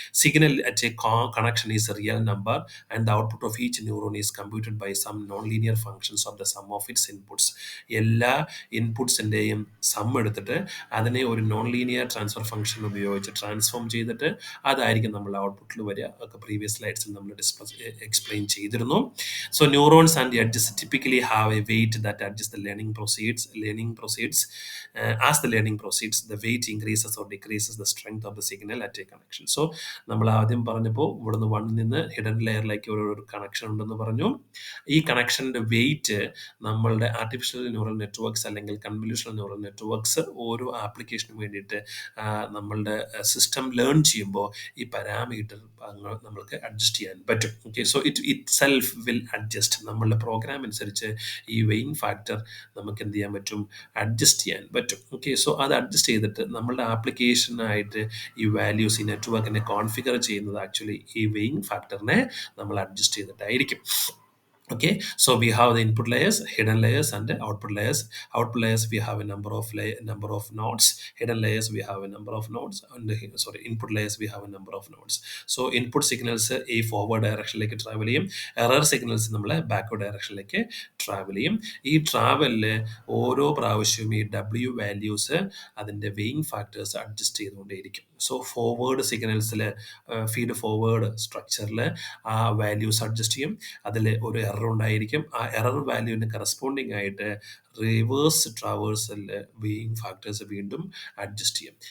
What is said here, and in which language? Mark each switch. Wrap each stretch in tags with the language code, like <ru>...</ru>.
<en>Signal at a connection is a real number and the output of each neuron is computed by some nonlinear functions of the sum of its inputs.</en> <ml>എല്ലാ ഇൻപുട്സിൻ്റെയും some എടുത്തിട്ട് അതിനെ ഒരു non linear transfer function ഉപയോഗിച്ച് transform ചെയ്തിട്ട് അതായിരിക്കും നമ്മൾ ഔട്ട്പുട്ടിൽ വരിക. ഒക്കെ പ്രീവിയസ് സ്ലൈഡ്സിൽ നമ്മൾ എക്സ്പ്ലെയിൻ ചെയ്തിരുന്നു.</ml> <en>So neurons and edges typically have a weight that adjusts the learning proceeds. As the learning proceeds, the weight increases or decreases the strength of the signal at a connection. So നമ്മൾ</en> <ml>ആദ്യം പറഞ്ഞപ്പോൾ ഇവിടുന്ന് 1 നിന്ന് hidden ലെയറിലേക്ക് ഒരു connection ഉണ്ടെന്ന് പറഞ്ഞു. ഈ കണക്ഷൻ്റെ wait നമ്മളുടെ ആർട്ടിഫിഷ്യൽ ന്യൂറൽ നെറ്റ്വർക്ക്സ് അല്ലെങ്കിൽ കൺവല്യൂഷണൽ ന്യൂറൽ നെറ്റ്വർക്ക്സ് ഓരോ ആപ്ലിക്കേഷന് വേണ്ടിയിട്ട് നമ്മളുടെ സിസ്റ്റം ലേൺ ചെയ്യുമ്പോൾ ഈ പാരാമീറ്റർ നമ്മൾക്ക് അഡ്ജസ്റ്റ് ചെയ്യാൻ പറ്റും.</ml> <en>Okay, so itself will adjust.</en> <ml>നമ്മളുടെ പ്രോഗ്രാം അനുസരിച്ച് ഈ വെയിങ് ഫാക്ടർ നമുക്ക് എന്ത് ചെയ്യാൻ പറ്റും, അഡ്ജസ്റ്റ് ചെയ്യാൻ പറ്റും. ഓക്കെ, സോ അത് അഡ്ജസ്റ്റ് ചെയ്തിട്ട് നമ്മളുടെ ആപ്ലിക്കേഷനായിട്ട് ഈ വാല്യൂസ് ഈ നെറ്റ്വർക്കിനെ കോൺഫിഗർ ചെയ്യുന്നത് ആക്ച്വലി ഈ വെയിങ് ഫാക്ടറിനെ നമ്മൾ adjust ചെയ്തിട്ടായിരിക്കും.</ml> <en>Okay, so we have the input layers, hidden layers, and the output layers. Output layers we have a number of nodes. Hidden layers we have a number of nodes, and input layers we have a number of nodes. So input signals ഈ forward directionലേക്ക് travel ചെയ്യും, error signals നമ്മൾ backward directionലേക്ക് travel ചെയ്യും.</en> <ml>ഈ ട്രാവലില് ഓരോ പ്രാവശ്യവും ഈ W values അതിൻ്റെ weighing factors adjust ചെയ്തുകൊണ്ടേയിരിക്കും. So forward സിഗ്നൽസിൽ feed forward സ്ട്രക്ചറിൽ ആ വാല്യൂസ് അഡ്ജസ്റ്റ് ചെയ്യും. അതിൽ ഒരു എറർ ഉണ്ടായിരിക്കും. ആ എറർ വാല്യൂവിന് കറസ്പോണ്ടിങ് ആയിട്ട് റിവേഴ്സ് ട്രാവേഴ്സലിൽ വെയിങ് ഫാക്ടേഴ്സ് വീണ്ടും അഡ്ജസ്റ്റ് ചെയ്യും.</ml>